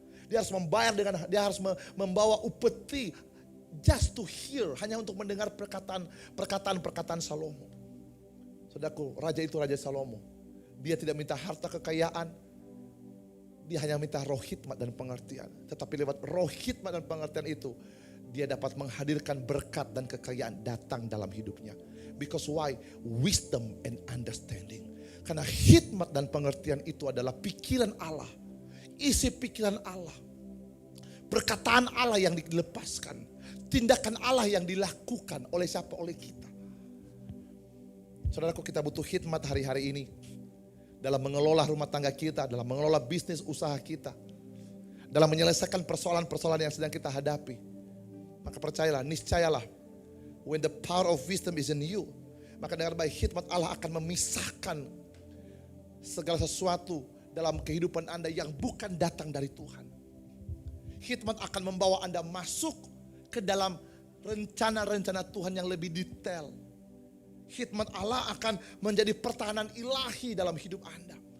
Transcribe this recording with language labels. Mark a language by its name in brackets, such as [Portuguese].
[Indonesian] Dia harus membawa upeti [English] just to hear, [Indonesian] hanya untuk mendengar perkataan Salomo. Saudaraku, raja itu Raja Salomo. Dia tidak minta harta kekayaan. Dia hanya minta roh hikmat dan pengertian. Tetapi lewat roh hikmat dan pengertian itu, dia dapat menghadirkan berkat dan kekayaan datang dalam hidupnya. [English] Because why? Wisdom and understanding. [Indonesian] Karena hikmat dan pengertian itu adalah pikiran Allah. Isi pikiran Allah. Perkataan Allah yang dilepaskan. Tindakan Allah yang dilakukan oleh siapa? Oleh kita. Saudaraku, kita butuh hikmat hari-hari ini. Dalam mengelola rumah tangga kita, dalam mengelola bisnis usaha kita. Dalam menyelesaikan persoalan-persoalan yang sedang kita hadapi. Maka percayalah, niscayalah. [English] When the power of wisdom is in you. [Indonesian] Maka dengan baik hikmat Allah akan memisahkan segala sesuatu dalam kehidupan Anda yang bukan datang dari Tuhan. Hikmat akan membawa Anda masuk ke dalam rencana-rencana Tuhan yang lebih detail. Hikmat Allah akan menjadi pertahanan ilahi dalam hidup Anda.